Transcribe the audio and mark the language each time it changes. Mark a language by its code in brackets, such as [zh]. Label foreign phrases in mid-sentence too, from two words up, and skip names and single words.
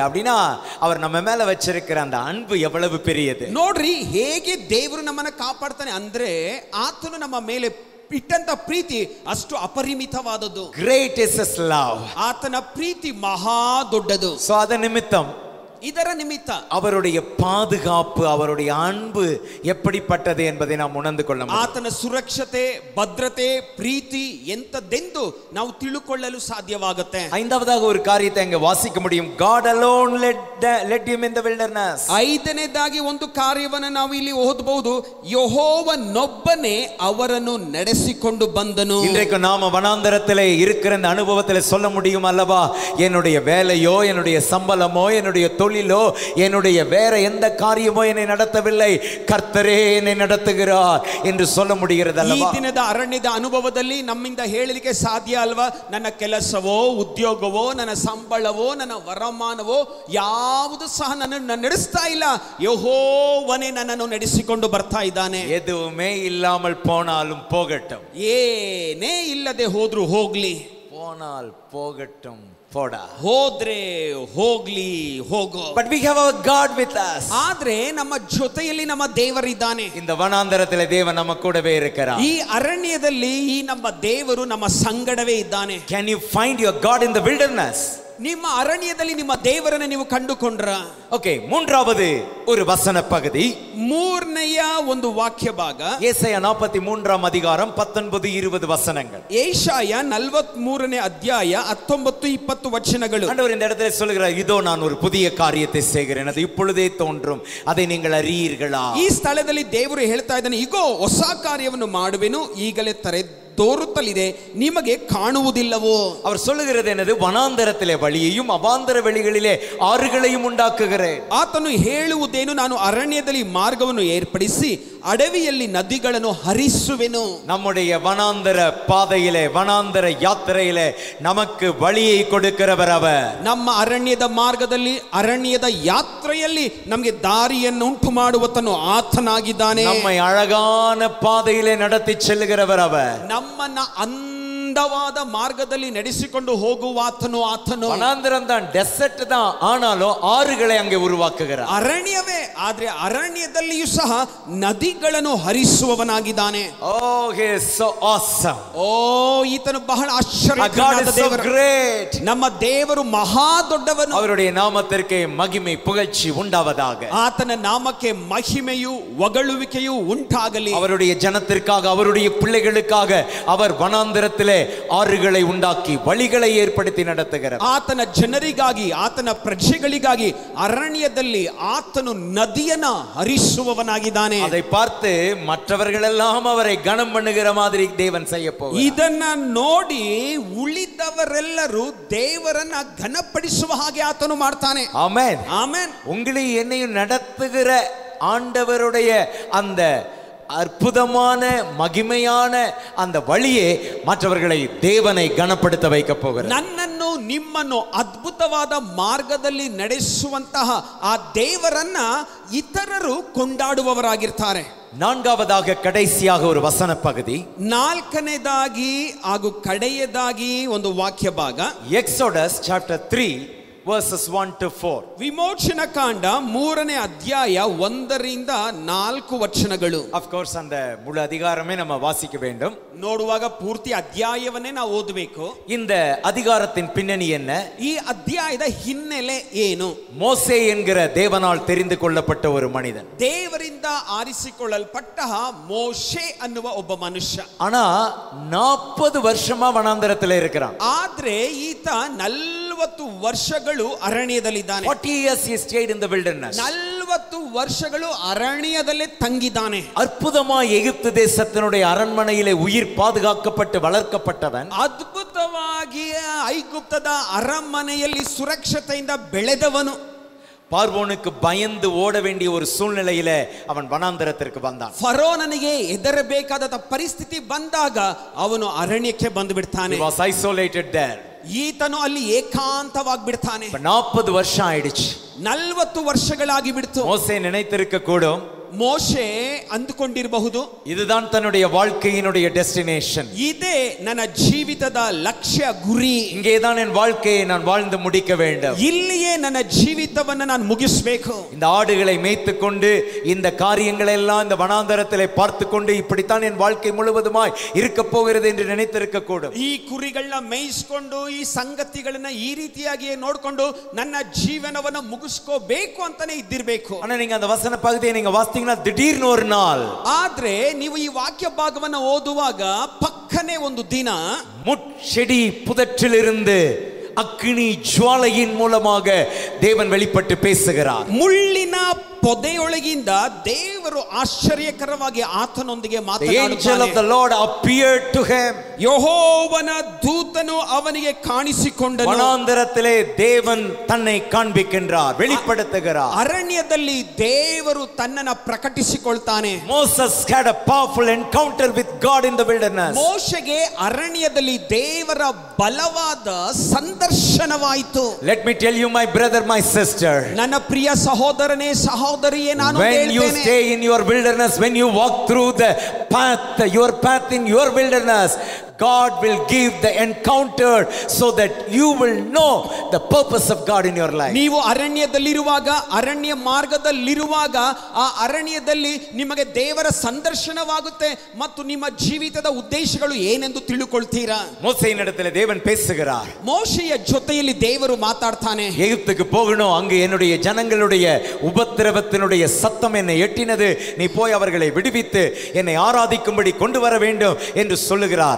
[ta] அப்படின்னா அவர் நம்ம மேல வச்சிருக்கிற அந்த அன்பு எவ்வளவு பெரியது [kn] ನೋಡ್ರಿ, ಹೇಗೆ ದೇವರು ನಮ್ಮನ್ನ ಕಾಪಾಡ್ತಾನೆ ಅಂದ್ರೆ ಆತನು ನಮ್ಮ ಮೇಲೆ ಇಟ್ಟಂತ ಪ್ರೀತಿ ಅಷ್ಟು ಅಪರಿಮಿತವಾದದ್ದು. [en] Great is his love. [kn] ಆತನ ಪ್ರೀತಿ ಮಹಾ ದೊಡ್ಡದು. ಸೊ ಅದ ನಿಮಿತ್ತಂ, ಇದರ ನಿಮಿತ್ತ [ta] அவருடைய பாதுகாப்பு, அவருடைய அன்பு எப்படிப்பட்டது என்பதை நாம் உணர்ந்து கொள்ள முடியும். [kn] ಆತನ ಸುರಕ್ಷತೆ, ಭದ್ರತೆ, ಪ್ರೀತಿ ಎಂತದೆಂದು ನಾವು ತಿಳುಕೊಳ್ಳಲು ಸಾಧ್ಯವಾಗುತ್ತೆ. [ta] ஐந்தாவதாக ஒரு காரியத்தை அங்க வாசிக்க முடியும். [en] God alone led him in the wilderness. [kn] ಐದನೇದಾಗಿ ಒಂದು ಕಾರ್ಯವನ್ನು ನಾವು ಇಲ್ಲಿ ಓದಬಹುದು. ಯೆಹೋವನೊಬ್ಬನೇ ಅವರನ್ನು ನಡೆಸಿಕೊಂಡು ಬಂದನು. [ta] இன்றைக்கு நாம வனாந்தரத்திலே இருக்கிற இந்த அனுபவத்திலே சொல்ல முடியும் அல்லவா, என்னுடைய வேலையோ, என்னுடைய சம்பளமோ, என்னுடைய தொழிலோ, என்னுடைய வேற எந்த காரியமோ என்னை நடத்தவில்லை, கர்த்தரே என்னை நடத்துகிறார் என்று சொல்ல முடிகிறது அல்லவா. [kn] ಈ ದಿನದ ಅರಣ್ಯದ ಅನುಭವದಲ್ಲಿ ನಮ್ಮಿಂದ ಹೇಳಲಿಕ್ಕೆ ಸಾಧ್ಯ ಅಲ್ವಾ, ನನ್ನ ಕೆಲಸವೋ, ಉದ್ಯೋಗವೋ, ನನ್ನ ಸಂಬಳವೋ, ನನ್ನ ವರಮಾನವೋ ಯಾವುದು ಸಹ ನನ್ನನ್ನು ನಡೆಸ್ತಾ ಇಲ್ಲ. ಯೆಹೋವನೇ ನನ್ನನ್ನು ನಡೆಸಿಕೊಂಡು ಬರ್ತಾ ಇದ್ದಾನೆ. [ta] எதுவுமே இல்லாமல் போனாலும் போகட்டும், [kn] ಏನೇ ಇಲ್ಲದೆ ಹೋದ್ರು ಹೋಗ್ಲಿ, [ta] போனால் போகட்டும், போடா, [kn] ಹೋದ್ರೆ ಹೋಗ್ಲಿ, ಹೋಗೋ. [en] but we have our God with us. [kn] ಆದ್ರೆ ನಮ್ಮ ಜೊತೆಯಲ್ಲಿ ನಮ್ಮ ದೇವರಿದ್ದಾನೆ. [ta] இந்த வனாந்தரத்திலே தேவன் நம்ம கூடவே இருக்கிறார். [kn] ಈ ಅರಣ್ಯದಲ್ಲಿ ಈ ನಮ್ಮ ದೇವರು ನಮ್ಮ ಸಂಗಡವೇ ಇದ್ದಾನೆ. [en] Can you find your God in the wilderness? [kn] ನಿಮ್ಮ ಅರಣ್ಯದಲ್ಲಿ ನಿಮ್ಮ ದೇವರನ್ನು ನೀವು ಕಂಡುಕೊಂಡ್ರ? ಓಕೆ, [ta] மூன்றாவது ஒரு வசன பகுதி, [kn] ಮೂರನೆಯ ಒಂದು ವಾಕ್ಯ ಭಾಗ, [ta] ஏசாயா 43ஆம் அதிகாரம் 19-20 வசனங்கள். [kn] ஏசாயா 43ನೇ ಅಧ್ಯಾಯ 19-20 ವಚನಗಳು. [ta] ஆண்டவர் இந்த இடத்துல சொல்கிறார், இதோ நான் ஒரு புதிய காரியத்தை செய்கிறேன், அது இப்பொழுதே தோன்றும், அதை நீங்கள் அறியீர்களா? [kn] ಈ ಸ್ಥಳದಲ್ಲಿ ದೇವರು ಹೇಳ್ತಾ ಇದ್ದಾನೆ, ಇಗೋ ಹೊಸ ಕಾರ್ಯವನ್ನು ಮಾಡುವೆನು, ಈಗಲೇ ತೋರುತ್ತಲಿದೆ, ನಿಮಗೆ ಕಾಣುವುದಿಲ್ಲವೋ? [ta] அவர் சொல்லுகிறது என்னது, வனாந்தரத்திலே வழியையும் அவாந்தர வெளிகளிலே ஆறுகளையும் உண்டாக்குகிறேன். [kn] ಆತನು ಹೇಳುವುದೇನು, ನಾನು ಅರಣ್ಯದಲ್ಲಿ ಮಾರ್ಗವನ್ನು ಏರ್ಪಡಿಸಿ ಅಡವಿಯಲ್ಲಿ ನದಿಗಳನ್ನು ಹರಿಸುವೆನು. [ta] நம்முடைய வனாந்தர பாதையிலே, வனாந்தர யாத்திரையிலே நமக்கு வழியை கொடுக்கிறவர் அவர். [kn] ನಮ್ಮ ಅರಣ್ಯದ ಮಾರ್ಗದಲ್ಲಿ, ಅರಣ್ಯದ ಯಾತ್ರೆಯಲ್ಲಿ ನಮಗೆ ದಾರಿಯನ್ನು ಉಂಟು ಮಾಡುವತನು ಆತನಾಗಿದ್ದಾನೆ. [ta] நம்மை அழகான பாதையிலே நடத்தி செல்லுகிறவர் அவர். [kn] ನಮ್ಮನ್ನ ಅಂದವಾದ ಮಾರ್ಗದಲ್ಲಿ ನಡೆಸಿಕೊಂಡು ಹೋಗುವಾತನು ಆತನು. [ta] வனாந்தரம் தான், டெசர்ட் தான், ஆனாலும் ஆறுகளை அங்கே உருவாக்குகிறார். [kn] ಅರಣ್ಯವೇ, ಆದ್ರೆ ಅರಣ್ಯದಲ್ಲಿಯೂ ಸಹ ನದಿಗಳನ್ನು ಹರಿಸುವವನಾಗಿದ್ದಾನೆ. [en] Oh, he is so awesome. [kn] ಓ, ಈತನು ಬಹಳ ಆಶ್ಚರ್ಯಕರನಾದ [en] God is so [kn] ದೇವರು. [en] great. [kn] ನಮ್ಮ ದೇವರು ಮಹಾ ದೊಡ್ಡವನು. [ta] அவருடைய நாமத்திற்கு மகிமை புகழ்ச்சி உண்டாவதாக. [kn] ಆತನ ನಾಮಕ್ಕೆ ಮಹಿಮೆಯು ಹೊಗಳುವಿಕೆಯು ಉಂಟಾಗಲಿ. [ta] அவருடைய ஜனத்திற்காக, அவருடைய பிள்ளைகளுக்காக அவர் வனாந்தரத்திலே ஆறுகளை உண்டாக்கி வழிகளை ஏற்படுத்தி நடத்துகிறார். [kn] ಆತನ ಜನರಿಗಾಗಿ ಆತನ ಪ್ರಜೆಗಳಿಗಾಗಿ ಅರಣ್ಯದಲ್ಲಿ ಆತನು ನದಿಯನ್ನ ಹರಿಸುವವನಾಗಿದ್ದಾನೆ. [ta] அதை பார்த்து மற்றவர்களெல்லாம் அவரை கனம் பண்ணுகிற மாதிரி தேவன் செய்ய போகிறார். [kn] ಇದನ್ನ ನೋಡಿ ಉಳಿದವರೆಲ್ಲರೂ ದೇವರನ್ನ ಘನಪಡಿಸುವ ಹಾಗೆ ಆತನು ಮಾಡ್ತಾನೆ. [ta] ஆமென். [kn] ಆಮೆನ್. [ta] உங்களையும் என்னையும் நடத்துகிற ஆண்டவருடைய அந்த அற்புதமான மகிமையான அந்த வழியே மற்றவர்களை தேவனை கனப்படுத்த வைக்க போகிறார். [kn] ನನ್ನನ್ನು ನಿಮ್ಮನ್ನು ಅದ್ಭುತವಾದ ಮಾರ್ಗದಲ್ಲಿ ನಡೆಸುವಂತಹ ಆ ದೇವರನ್ನ ಇತರರು ಕೊಂಡಾಡುವವರಾಗಿರ್ತಾರೆ. [ta] நான்காவதாக கடைசியாக ஒரு வசன பகுதி, [kn] ನಾಲ್ಕನೇದಾಗಿ ಹಾಗೂ ಕಡೆಯದಾಗಿ ಒಂದು ವಾಕ್ಯ ಭಾಗ, [en] Exodus chapter 3 verses 1 to 4. [kn] ವಿಮೋಚನ ಕಾಂಡ 3ನೇ ಅಧ್ಯಾಯ 1ರಿಂದ 4 ವಚನಗಳು. [en] Of course [ta] அந்த முழு அதிகாரமே நம்ம வாசிக்க வேண்டும். [kn] ನೋಡುವಾಗ ಪೂರ್ತಿ ಅಧ್ಯಾಯವನ್ನೇ ನಾವು ಓದಬೇಕು. [ta] இந்த அதிகாரத்தின் பின்னணி என்ன? [kn] ಈ ಅಧ್ಯಾಯದ ಹಿನ್ನೆಲೆ ಏನು? [ta] மோசே என்கிற தேவனால் தெரிந்து கொள்ளப்பட்ட ஒரு மனிதன், [kn] ದೇವರಿಂದ ಆರಿಸಿಕೊಳ್ಳಲ್ಪಟ್ಟ ಮೋಶೆ ಅನ್ನುವ ಒಬ್ಬ ಮನುಷ್ಯ. [ta] ஆனா 40 வருஷமா வனாந்தரத்துல இருக்கிறான். [kn] ಆದ್ರೆ ಈತ 40 ವರ್ಷಗಳು ಅರಣ್ಯದಲ್ಲಿದ್ದಾನೆ. [en] 40 years he stayed in the wilderness. [kn] 40 ವರ್ಷಗಳು ಅರಣ್ಯದಲ್ಲೇ ತಂಗಿದ್ದಾನೆ. [ta] அற்புதமா எகிப்து தேசத்தினுடைய அரண்மனையிலே உயிர் பாதுகாக்கப்பட்டு வளர்க்கப்பட்டவன், [kn] ಅದ್ಭುತವಾಗಿ ಐಗುಪ್ತದ ಅರಮನೆಯಲ್ಲಿ ಸುರಕ್ಷತೆಯಿಂದ ಬೆಳೆದವನು. [ta] பார்வோனுக்கு பயந்து ஓட வேண்டிய ஒரு சூழ்நிலையில அவன் வனாந்தரத்திற்கு வந்தான். [kn] ಫರೋನನಿಗೆ ಹೆದರಬೇಕಾದ ಪರಿಸ್ಥಿತಿ ಬಂದಾಗ ಅವನು ಅರಣ್ಯಕ್ಕೆ ಬಂದು ಬಿಡ್ತಾನೆ. [en] He was isolated there. [kn] ಈತನು ಅಲ್ಲಿ ಏಕಾಂತವಾಗಿ ಬಿಡ್ತಾನೆ. [ta] 40 வருஷம் ஆயிடுச்சு. [kn] 40 ವರ್ಷಗಳಾಗಿ ಬಿಡ್ತು. [ta] மோசே நினைத்திருக்க கூடும், [kn] ಮೋಶೆ ಅಂದುಕೊಂಡಿರಬಹುದು, [ta] இதுதான் தன்னுடைய வாழ்க்கையினுடைய டெஸ்டினேஷன், [kn] ಇದೇ ನನ್ನ ಜೀವಿತದ ಲಕ್ಷ್ಯ ಗುರಿ, [ta] இங்கேதான் என் வாழ்க்கையை நான் வாழ்ந்து முடிக்க வேண்டும், [kn] ಇಲ್ಲಿಯೇ ನನ್ನ ಜೀವಿತವನ್ನು ನಾನು ಮುಗಿಸಬೇಕು. [ta] இந்த ஆடுகளை மேய்த்துக்கொண்டு இந்த காரியங்களை எல்லாம் இந்த வனாந்தரத்திலே பார்த்துக்கொண்டு இப்படித்தான் என் வாழ்க்கை முழுவதுமாய் இருக்க போகிறது என்று நினைத்திருக்க கூடும். [kn] ಈ ಕುರಿಗಳನ್ನ ಮೇಯಿಸಿಕೊಂಡು ಈ ಸಂಗತಿಗಳನ್ನ ಈ ರೀತಿಯಾಗಿ ನೋಡಿಕೊಂಡು ನನ್ನ ಜೀವನವನ್ನು ಮುಗಿಸ್ಕೋಬೇಕು ಅಂತಾನೆ ಇದ್ದಿರಬೇಕು. [ta] ஆனா நீங்க அந்த வசன பகுதியை நீங்க வாசித்தீங்கன்னா திடீர்னு ஒரு நாள், [kn] ಆದ್ರೆ ನೀವು ಈ ವಾಕ್ಯ ಭಾಗವನ್ನು ಓದುವಾಗ ಪಕ್ಕನೆ ಒಂದು ದಿನ [ta] முட்செடி புதற்றிலிருந்து அக்கினி ஜுவாலையின் மூலமாக தேவன் வெளிப்பட்டு பேசுகிறார். [kn] ಮುಳ್ಳಿನ ಪೊದೆಯೊಳಗಿಂದ ದೇವರು ಆಶ್ಚರ್ಯಕರವಾಗಿ ಆತನೊಂದಿಗೆ [en] The angel of the [kn] ಮಾತನಾಡುತ್ತಾನೆ. [en] Lord appeared to him. [kn] ಯೆಹೋವನ ದೂತನು ಅವನಿಗೆ ಕಾಣಿಸಿಕೊಂಡನು. [ta] வனாந்தரத்திலே தேவன் தன்னை காண்பிக்கின்றார், வெளிப்படுத்துகிறார். [kn] ಅರಣ್ಯದಲ್ಲಿ ದೇವರು ತನ್ನನ್ನು ಪ್ರಕಟಿಸಿಕೊಳ್ತಾನೆ. [en] Moses had a powerful encounter with God in the wilderness. [kn] ಮೋಶೆಗೆ ಅರಣ್ಯದಲ್ಲಿ ದೇವರ ಬಲವಾದ ಸಂದರ್ಶನವಾಯಿತು. [en] Let me tell you, my brother, my sister, [kn] ನನ್ನ ಪ್ರಿಯ ಸಹೋದರನೇ ಸಹೋದರಿಯೇ, ನಾನು [en] when you [kn] ಹೇಳ್ತೇನೆ, [en] stay in your wilderness, when you walk through the path, your path in your wilderness, God will give the encounter so that you will know the purpose of God in your life. [kn] ನೀವು ಅರಣ್ಯದಲ್ಲಿರುವಾಗ, ಅರಣ್ಯ ಮಾರ್ಗದಲ್ಲಿರುವಾಗ, ಆ ಅರಣ್ಯದಲ್ಲಿ ನಿಮಗೆ ದೇವರ ಸಂದರ್ಶನವಾಗುತ್ತೆ ಮತ್ತು ನಿಮ್ಮ ಜೀವಿತದ ಉದ್ದೇಶಗಳು ಏನೆಂದು ತಿಳುಕೊಳ್ತೀರಾ. [ta] மோசேயினிடத்தில் தேவன் பேசுகிறார். [kn] ಮೋಶೆಯ ಜೊತೆಯಲ್ಲಿ ದೇವರು ಮಾತಾಡ್ತಾನೆ. [ta] எகிப்துக்கு போகணும், அங்கு என்னுடைய ஜனங்களுடைய உபத்திரவத்தினுடைய சத்தம் என்னை எட்டினது, நீ போய் அவர்களை விடுவித்து என்னை ஆராதிக்கும்படி கொண்டு வர வேண்டும் என்று சொல்லுகிறார்.